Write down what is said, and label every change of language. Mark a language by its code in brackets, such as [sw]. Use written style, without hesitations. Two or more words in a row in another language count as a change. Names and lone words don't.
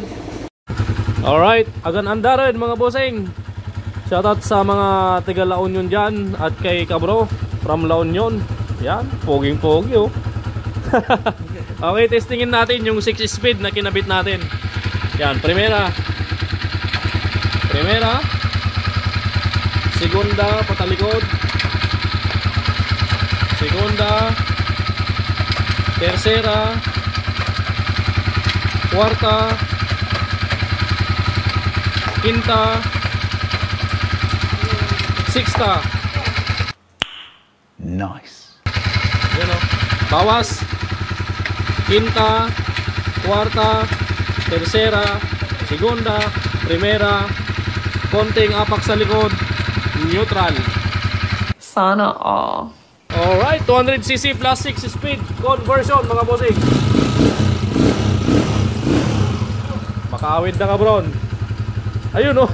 [tl] Alright, agan-andaran mga bossing. Shoutout sa mga taga La Union dyan at kay Kabro from La Union. Yan, poging-pogi oh. Okay, testingin natin yung 6 speed na kinabit natin. Yan, [es] primera. Segunda, patalikod. Segunda. Tercera. Cuarta. Quinta. Sixta. [tl] Nice. Yan o. Bawas. [es] Quinta. Cuarta. Tercera. Segunda. Primera. [tl] Konting apak sa likod. Neutral. Sana all. [en] Alright, 200cc plus 6 speed conversion [tl] mga bossing. [ilo] Makaawid na Kabron. [tl] Ayun o.